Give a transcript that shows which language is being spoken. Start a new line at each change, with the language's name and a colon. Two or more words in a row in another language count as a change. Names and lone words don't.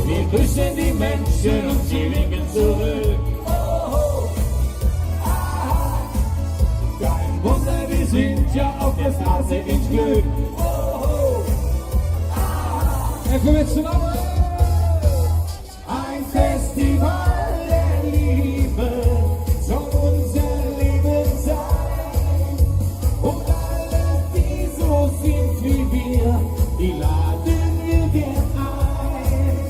German: grüßen die Menschen und sie winken zurück. Kein Wunder, wir sind ja auf der Straße ins Glück.
Dutch: Even met z'n allen.
German: Ein Festival der Liebe soll unser Leben sein. Und alle, die so sind wie wir, die laden wir gern ein.